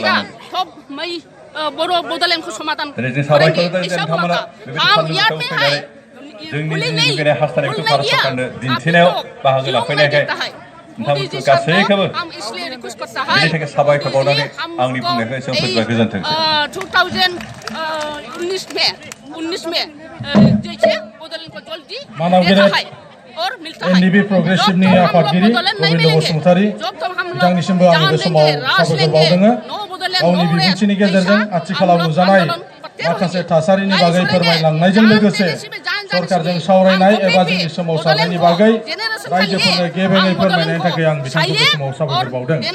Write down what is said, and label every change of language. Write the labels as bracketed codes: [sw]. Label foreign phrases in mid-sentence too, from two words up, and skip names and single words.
[brx] खालामो दिनै जों साबायखर होदों नोंथांमोना बेबायदि फालांगियाव फैनानै जोंनि लुबैनाय हास्थायनायखौ भारत सरकारनो दिन्थिनायाव बाहागो लाफैनायखाय नोंथांमोनखौ गासैखौबो बेनि थाखाय साबायखर बावनानै आंनि बुंनायखौ एसेयावनो फोजोबबाय गोजोन्थों [hi] 19 में जैसे बोडोलैंड को जल्दी देना है और मिलता है [brx] एनडीपी प्रोग्रेसिवनि आफादगिरि गोविंद बसुमतारी बिथांनिसिमबो आं बे समाव साबायखर बावदों गावनि बिबुंथिनि गेजेरजों आथिखालाव नुजानाय माखासे थासारिनि बागै फोरमायलांनायजों लोगोसे सरकारजों सावरायनाय एबा जोंनि सोमावसारनायनि बागै रायजोफोरनो गेबेङै फोरमायनायनि थाखाय आं बिथांखौ बे समाव साबायखर बावदों